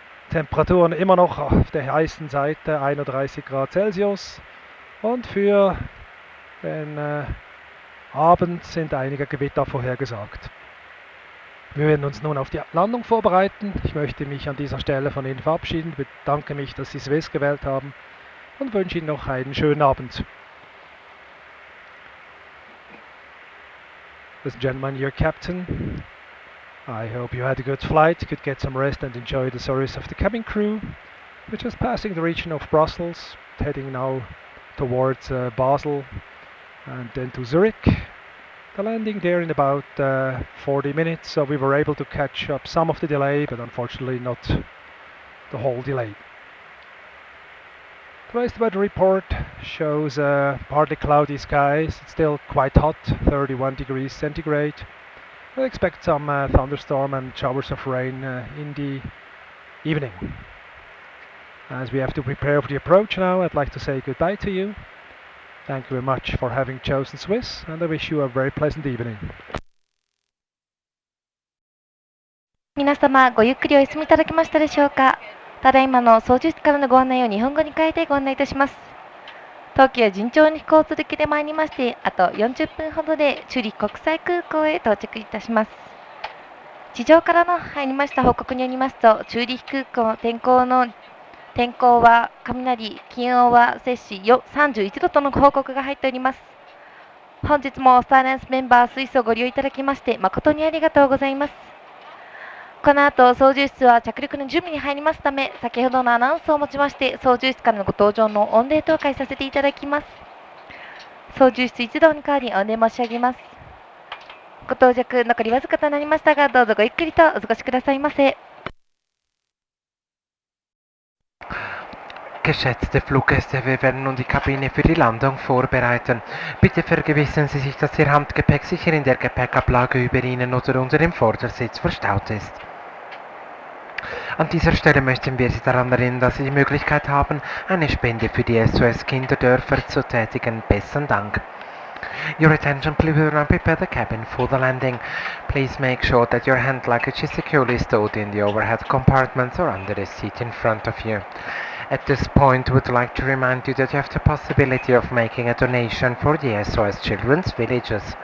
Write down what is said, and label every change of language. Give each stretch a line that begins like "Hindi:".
German: Temperaturen immer noch auf der heißen Seite, 31 Grad Celsius, und für den Abend sind einige Gewitter vorhergesagt. Wir werden uns nun auf die Landung vorbereiten. Ich möchte mich an dieser Stelle von Ihnen verabschieden, bedanke mich, dass Sie Swiss gewählt haben und wünsche Ihnen noch einen schönen Abend.
English: Ladies and gentlemen, your captain. I hope you had a good flight, could get some rest and enjoy the service of the cabin crew. We're just passing the region of Brussels, heading now towards Basel and then to Zurich. The landing there in about 40 minutes, so we were able to catch up some of the delay, but unfortunately not the whole delay. Today's weather report shows partly cloudy skies. It's still quite hot, 31 degrees centigrade. We expect some thunderstorm and showers of rain in the evening. As we have to prepare for the approach now, I'd like to say goodbye to you. Thank you very much for having chosen Swiss, and I wish you a very pleasant evening.
Japanese: 皆様、ごゆっくりお休みいただけましたでしょうか。ただいまの操縦室からのご案内を日本語に変えてご案内いたします。当機は順調に飛行を続けてまいりまして、あと40分ほどでチューリッヒ国際空港へ到着いたします。地上からの入りました報告によりますと、チューリッヒ空港天候は雷、気温は摂氏31度との報告が入っております。本日もサイレンスメンバースイスをご利用いただきまして誠にありがとうございます。この後、操縦室は着陸の準備に入りますため、先ほどのアナウンスをもちまして、操縦室からのご搭乗の御礼等会させていただきます。操縦室一同に代わり御礼申し上げます。ご到着残りわずかとなりましたが、どうぞごゆっくりとお過ごしくださいませ。
German: Geschätzte Fluggäste, wir werden nun die Kabine für die Landung vorbereiten. Bitte vergewissern Sie sich, dass Ihr Handgepäck sicher in der Gepäckablage über Ihnen oder unter dem Vordersitz verstaut ist. An dieser Stelle möchten wir Sie daran erinnern, dass Sie die Möglichkeit haben, eine Spende für die SOS Kinderdörfer zu tätigen. Besten Dank.
English: Your attention, please prepare the cabin for the landing. Please make sure that your hand luggage is securely stowed in the overhead compartments or under the seat in front of you. At this point, we would like to remind you that you have the possibility of making a donation for the SOS Children's Villages.